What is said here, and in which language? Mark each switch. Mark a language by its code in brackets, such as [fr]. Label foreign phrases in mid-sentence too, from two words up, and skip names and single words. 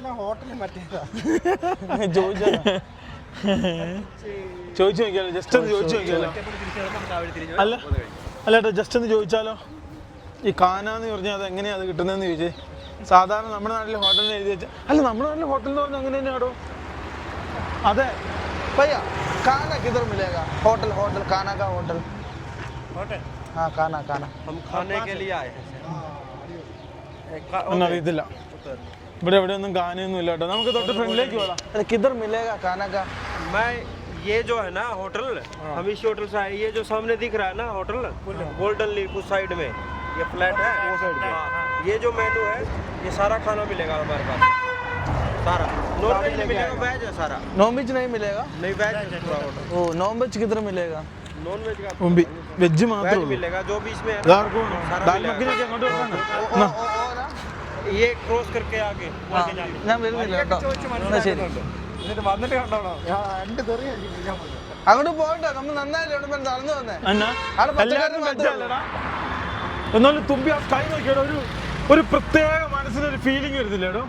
[ml] ചോദിച്ചു നോക്കിയാലോ, ജസ്റ്റ് ഒന്ന് ചോദിച്ചു നോക്കിയാലോ. അല്ല ഏട്ടാ, ജസ്റ്റ് ഒന്ന് ചോദിച്ചാലോ, ഈ കാനാന്ന് പറഞ്ഞാൽ അത് എങ്ങനെയാ അത് കിട്ടുന്നതെന്ന് ചോദിച്ചേ. സാധാരണ നമ്മുടെ നാട്ടിലെ ഹോട്ടലിന് എഴുതി വെച്ചാൽ, അല്ല നമ്മുടെ നാട്ടിലെ ഹോട്ടൽ എന്ന് പറഞ്ഞാൽ അങ്ങനെ തന്നെയാണോ? അതെ [hi] भैया खाना किधर मिलेगा? होटल खाना का होटल हाँ खाना हम खाने के लिए आए [ml] ഒന്നും അറിയത്തില്ല. ഇവിടെ എവിടെ ഒന്നും കാനൊന്നും ഇല്ല കേട്ടോ. നമുക്ക് തൊട്ട് ഫ്രണ്ടിലേക്ക് പോകാം. [hi] किधर मिलेगा खाना का? मैं ये जो है ना होटल, हम इस होटल से आए. ये जो सामने दिख रहा है ना होटल, गोल्डन लीफ उस साइड में ये फ्लैट है, वो साइड में. ये जो मेनू है, ये सारा खाना मिलेगा हमारे पास. सारा [en] non veg [hi] नहीं मिलेगा, वेज है सारा. [en] non veg [hi] नहीं मिलेगा? नहीं, वेज है पूरा होटल. ओ [en] non veg [hi] किधर मिलेगा? [en] non veg [hi] का [ml] വെജ് മാത്രമേ ഉള്ളൂ. [hi] मिलेगा जो भी इसमें है. [ml] ദാൽ മഖനിയൊക്കെ അങ്ങോട്ട് വെക്കാണ്. [hi] ये क्रॉस करके आगे [ml] ഞാൻ വരുന്നില്ല കേട്ടോ. ശരി, വന്നിട്ട് കണ്ടോളാം. അങ്ങോട്ട് പോകട്ടെ. നമ്മൾ നന്നായില്ലേ ഇവിടെ നടന്നു വന്നേ. എല്ലാവരും വെജല്ലടാ. എന്നാലും തുമ്പി ആ സ്കൈ നോക്കിയാടോ, ഒരു പ്രത്യേക മനസ്സിനൊരു ഫീലിംഗ് വരുന്നില്ലേടോ?